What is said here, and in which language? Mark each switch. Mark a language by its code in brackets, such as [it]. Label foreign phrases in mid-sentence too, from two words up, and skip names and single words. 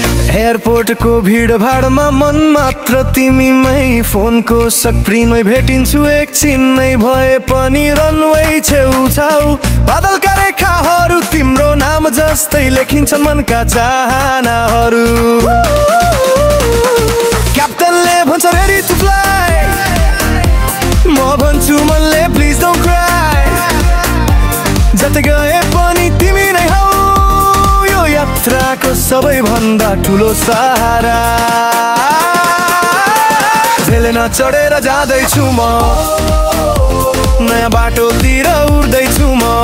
[ne] एयरपोर्टको भिडभाडमा मन मात्र तिमीमै, फोनको स्क्रिनमै भेटिन्छु एकछिन नै भए पनि। रनवे छेउछाउ बादलका रेखाहरू तिम्रो नाम जस्तै लेखिन्छन् मनका चाहनाहरू। क्याप्टनले भन्छ, [en] "Ready to fly," [ne] म भन्छु मनले, [en] "Please don't cry।" [ne] जतै गए पनि तिमी नै हौ यो यात्राको सबैभन्दा ठुलो सहारा। झेलेन चढेर जाँदैछु म, नयाँ बाटोतिर उड्दैछु म।